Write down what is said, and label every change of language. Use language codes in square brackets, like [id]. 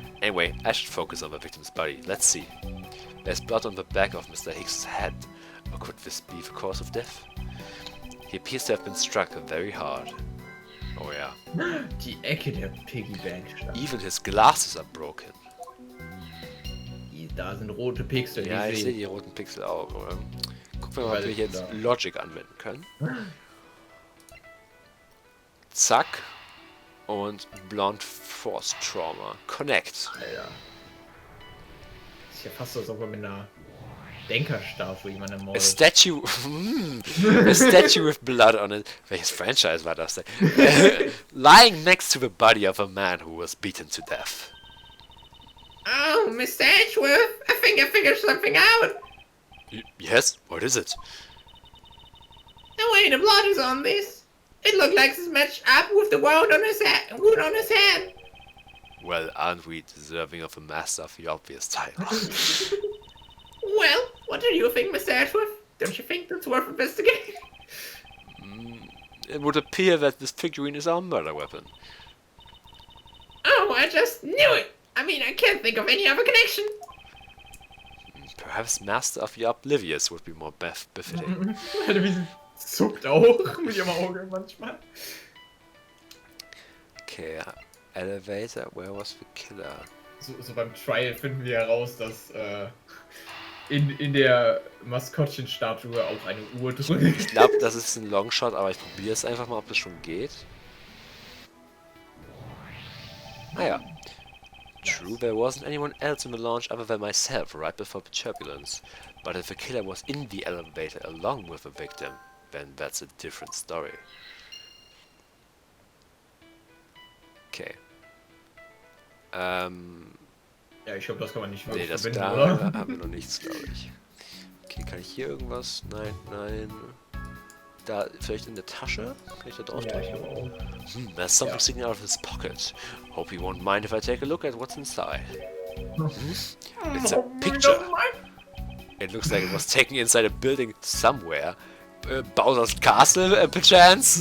[en] Anyway, I should focus on the victim's body. Let's see. There's blood on the back of Mr. Hicks' head. Or could this be the cause of death? He appears to have been struck very hard. Oh yeah. [de] Die Ecke der Piggybank. [en] Even his glasses are broken. [de] Da sind rote Pixel. Ja, ich sehe die roten Pixel auch, oder? Gucken wir mal, ob wir jetzt Logic anwenden können. [en] Zack. [de] Und [en] Blonde Force Trauma. Connect. [de] Alter. Das ist ja fast so, als ob er mit einer Denkerstatue jemanden [en] A [de] mordet. [en] statue. A statue with blood on it. [de] Welches Franchise war das denn? [en] Lying next to the body of a man who was beaten to death. Oh, Mr. Edgeworth, I think I figured something out. Yes? What is it? The way the blood is on this, it looked like it's matched up with the wound on his head. Well, aren't we deserving of a master of the obvious title? Well, what do you think, Mr. Edgeworth? Don't you think that's worth investigating? It would appear that this figurine is our murder weapon. Oh, I just knew it. I mean, I can't think of any other connection. Perhaps Master of the Oblivious would be more befitting. [de] Alter, wie sie zuckt auch mit ihrem Auge manchmal. [en] Okay, elevator, where was the killer? [de] So beim Trial finden wir heraus, dass in der Maskottchenstatue auch eine Uhr drin ist. Ich glaube, das ist ein Longshot, aber ich probiere es einfach mal, ob es schon geht. Naja. [en] True, there wasn't anyone else in the launch other than myself right before the turbulence. But if the killer was in the elevator along with the victim, then that's a different story. Okay. [de] Ja, ich glaube, das kann man nicht Nee, das verbinden, da oder? haben wir noch nichts, glaube ich. Okay, kann ich hier irgendwas? Nein, nein. Da, vielleicht in der Tasche? Kann ich da drauf Ja, ich drücken? glaube auch. [en] There's something sticking out of his pocket. Hope he won't mind if I take a look at what's inside. It's a picture. It looks like it was taken inside a building somewhere. Bowser's Castle, perchance?